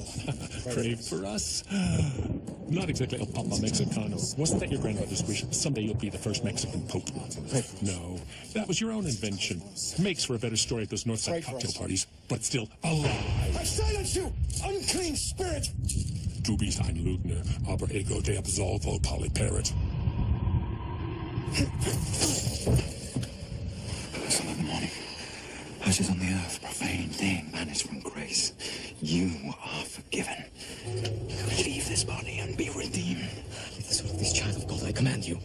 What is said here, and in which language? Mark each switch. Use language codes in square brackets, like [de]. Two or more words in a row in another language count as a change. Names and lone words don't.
[en] Pray for us. Not exactly [es] El Papa Mexicano. [en] Wasn't that your grandmother's wish? Someday you'll be the first Mexican pope. No, that was your own invention. Makes for a better story at those Northside cocktail parties, but still alive. I silence you, unclean spirit! [de] Du bist ein Lügner, aber [la] ego te absolvo polyparet. [en] Son of the morning, ashes on the earth, profane thing, banished from grace. You are forgiven. Leave this body and be redeemed. With the soul of this child of God, I command you.